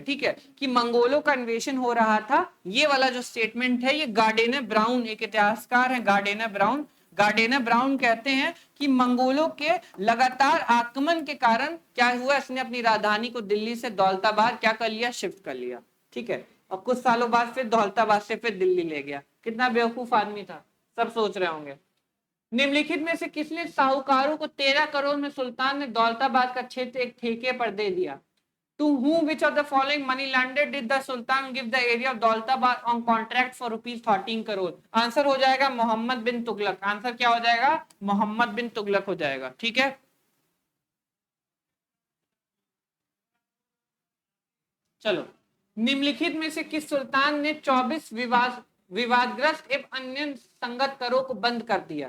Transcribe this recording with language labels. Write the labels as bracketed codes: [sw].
[hi] ठीक है, कि मंगोलों का इन्वेशन हो रहा था। ये वाला जो स्टेटमेंट है ये गार्डेनर ब्राउन, एक इतिहासकार है गार्डेनर ब्राउन कहते हैं कि मंगोलों के लगातार आक्रमण के कारण क्या हुआ, इसने अपनी राजधानी को दिल्ली से दौलताबाद क्या कर लिया, शिफ्ट कर लिया। ठीक है, और कुछ सालों बाद फिर दौलताबाद से फिर दिल्ली ले गया। कितना बेवकूफ आदमी था, सब सोच रहे होंगे। निम्नलिखित में से किसने साहूकारों को 13 करोड़ में सुल्तान ने दौलताबाद का क्षेत्र एक ठेके पर दे दिया? [en] To whom which of the following money lender did the Sultan give the area of Daulatabad on contract for rupees 13 crore? [hi] Answer हो जाएगा मोहम्मद बिन तुगलक। आंसर क्या हो जाएगा, मोहम्मद बिन तुगलक हो जाएगा। ठीक है, चलो, निम्नलिखित में से किस सुल्तान ने 24 विवादग्रस्त एवं अन्य संगत करों को बंद कर दिया?